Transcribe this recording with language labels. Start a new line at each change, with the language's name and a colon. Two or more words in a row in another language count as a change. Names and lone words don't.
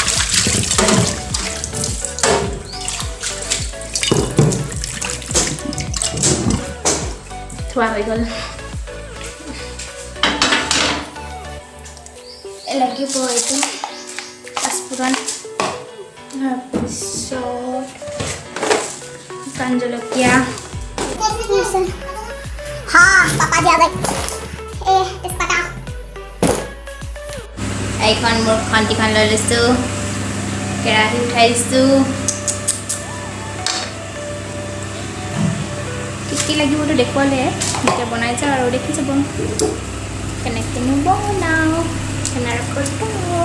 Assamese: ধোৱা হৈ গ'ল লাগিব এইটো পাঁচফোৰণ তাৰপিছত শুকান জলকীয়া
Hindi: हाँ पापा जी आ गए तेजपत्ता
Assamese: এইখন মোৰ খন্তিখন লৈ লৈছোঁ কেৰাহী উঠাই দিছোঁ কি লাগিবতো দেখুৱালে এতিয়া বনাই যাওঁ আৰু দেখি যাব কেনেকৈনো বনাওঁ আনাৰসৰ টক